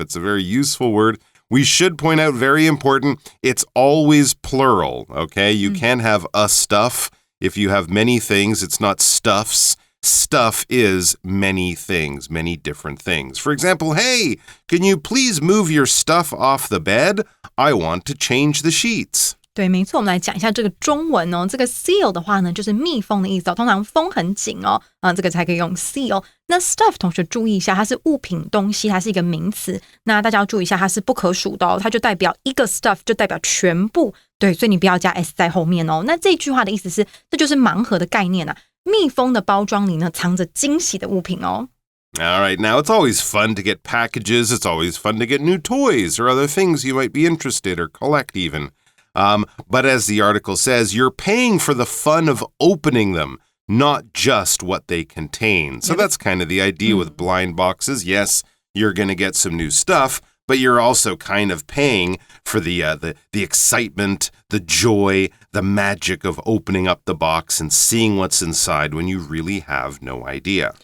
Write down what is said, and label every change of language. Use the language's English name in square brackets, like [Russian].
[English] It's a very useful word. We should point out, very important, it's always plural, okay? You can have a stuff. If you have many things, it's not stuffs. Stuff is many things, many different things. For example, hey, can you please move your stuff off the bed? I want to change the sheets. [Chinese] 对，没错，我们来讲一下这个中文哦。这个 seal 的话呢，就是密封的意思哦。通常封很紧哦，这个才可以用 seal。那 stuff 同学注意一下，它是物品东西，它是一个名词。那大家要注意一下，它是不可数的哦，它就代表一个 stuff 就代表全部。对，所以你不要加 s 在后面哦。那这句话的意思是，这就是盲盒的概念啊。密封的包装里呢，藏着惊喜的物品哦。 [English] All right, now it's always fun to get packages. It's always fun to get new toys or other things you might be interested or collect even. But as the article says, you're paying for the fun of opening them, not just what they contain. So that's kind of the idea with blind boxes. Yes, you're going to get some new stuff, but you're also kind of paying for the excitement, the joy, the magic of opening up the box and seeing what's inside when you really have no idea.